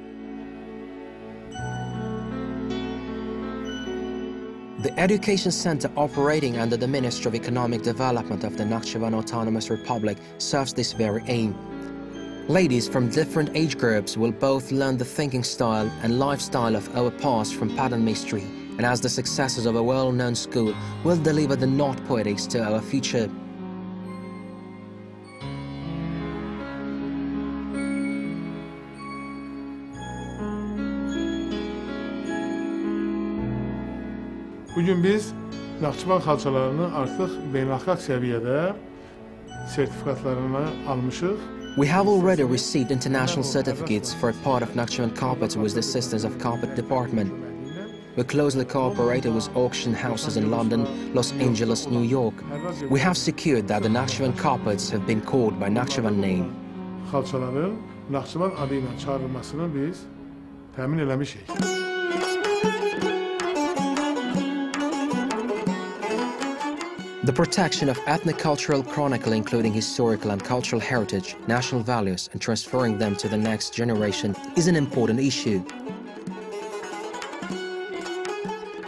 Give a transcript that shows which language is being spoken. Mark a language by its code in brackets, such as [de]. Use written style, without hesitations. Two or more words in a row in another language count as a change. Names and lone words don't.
[en] The Education Center operating under the Ministry of Economic Development of the Nakhchivan Autonomous Republic serves this very aim. Ladies from different age groups will both learn the thinking style and lifestyle of our past from pattern mystery, and as the successors of a well-known school will deliver the knot poetics to our future. [az] Bugün biz Nakhchivan xalçalarını artıq beynəlxalq səviyyədə sertifikatlarını almışıq. [en] We have already received international certificates for a part of Nakhchivan carpets with the assistance of Carpet Department. We closely cooperated with auction houses in London, Los Angeles, New York. We have secured that the Nakhchivan carpets have been called by Nakhchivan name. [az] Xalçaların Nakhchivan adı ilə çağırılmasını biz təmin eləmişik. [en] The protection of ethnic-cultural chronicle, including historical and cultural heritage, national values, and transferring them to the next generation is an important issue.